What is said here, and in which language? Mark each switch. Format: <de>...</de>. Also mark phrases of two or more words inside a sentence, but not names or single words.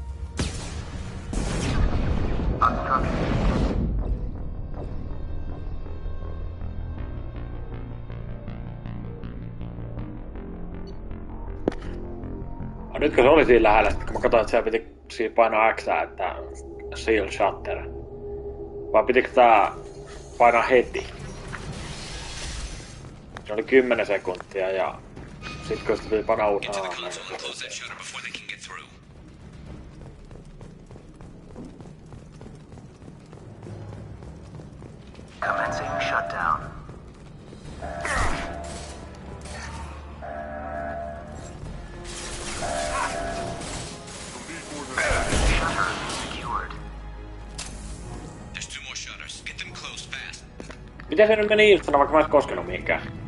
<fi>Nytkö se oli siinä lähellä, että kun mä katsoin, että siellä piti siinä painaa X, että</fi> <en>seal shutter.</en> <fi>Vai pitikö tää painaa heti? Se oli 10 sekuntia ja sit kun sitä piti painaa uudestaan.</fi> <en>Commencing shutdown. Shutter secured. There's 2 more shutters. Get them closed fast.</en> <fi>Miten se nyt meni ilstana, vaikka mä et koskenut mihinkään?</fi>